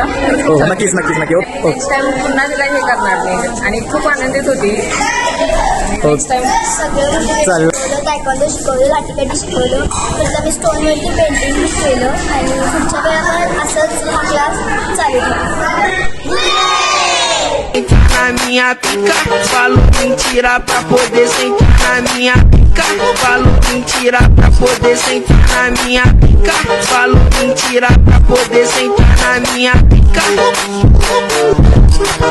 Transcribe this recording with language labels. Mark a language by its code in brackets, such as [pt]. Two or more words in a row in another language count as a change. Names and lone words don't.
[mr] हो, नक्कीच नक्कीच नक्की. ओके [en] next time [mr] पुन्हा तिला हे करणार नाही आणि खूप आनंदित होती. [en] next time [mr] सगळं चालेल. तायक्वांडो शिकवलं, लाठीकाठी शिकवलं, परत आम्ही स्टोनवरती पेंटिंग केलं आणि पुढच्या वेळेला असंच हा क्लास चालू ठेवू. [pt] Na minha pica, falo mentira pra poder sentar na minha pica. Falo mentira pra poder sentar na minha pica. Falo mentira pra poder sentar na minha pica.